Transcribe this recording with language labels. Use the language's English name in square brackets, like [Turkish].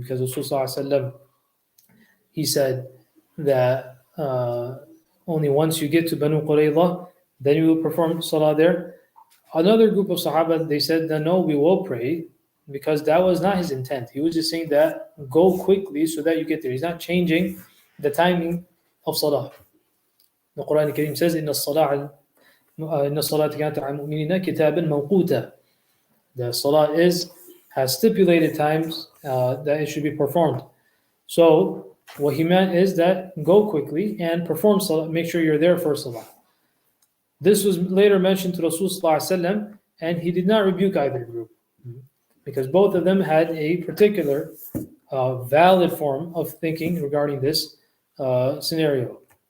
[English] Because Rasulullah he said that only once you get to Banu Qurayza, then you will perform Salah there. Another group of Sahaba, they said that no, we will pray, because that was not his intent. He was just saying that go quickly so that you get there. He's not changing the timing of Salah. The Quran Al-Karim says, [Arabic] إِنَّ الصَّلَاةَ كَانَتْ عَلَى الْمُؤْمِنِينَ كِتَابًا مَوْقُوتًا. [English] The Salah has stipulated times that it should be performed. So what he meant is that go quickly and perform Salah, make sure you're there for Salah. This was later mentioned to Rasulullah and he did not rebuke either group, because both of them had a particular valid form of thinking regarding this scenario.